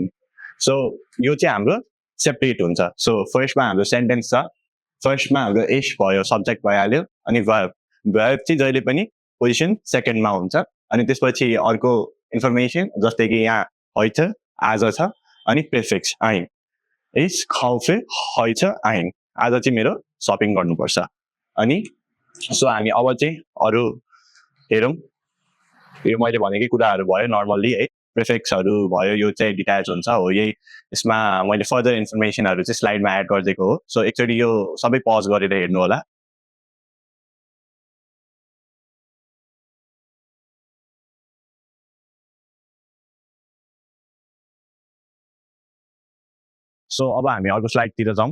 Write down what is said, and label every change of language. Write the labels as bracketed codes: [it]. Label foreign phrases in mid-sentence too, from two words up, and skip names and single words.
[ne] सो यो चाहिँ हाम्रो सेपरेट हुन्छ. सो फर्स्टमा हाम्रो सेन्टेन्स छ. फर्स्टमा हाम्रो इश भयो, सब्जेक्ट भइहाल्यो, अनि भर्ब चाहिँ जहिले पनि पोजिसन सेकेन्डमा हुन्छ. अनि त्यसपछि अर्को इन्फर्मेसन जस्तै कि यहाँ heute आज छ, अनि प्रेफिक्स ein. [de] Ich kaufe heute ein. [ne] आज चाहिँ मेरो सपिङ गर्नुपर्छ. अनि सो हामी अब चाहिँ अरू हेरौँ. यो मैले भनेकै कुराहरू भयो नर्मल्ली है. प्रेफिक्सहरू भयो, यो चाहिँ डिट्याच हुन्छ हो. यही यसमा मैले फर्दर इन्फर्मेसनहरू चाहिँ स्लाइडमा एड गरिदिएको हो. सो एकचोटि यो सबै पज गरेर हेर्नु होला. सो अब हामी अर्को स्लाइडतिर जाउँ.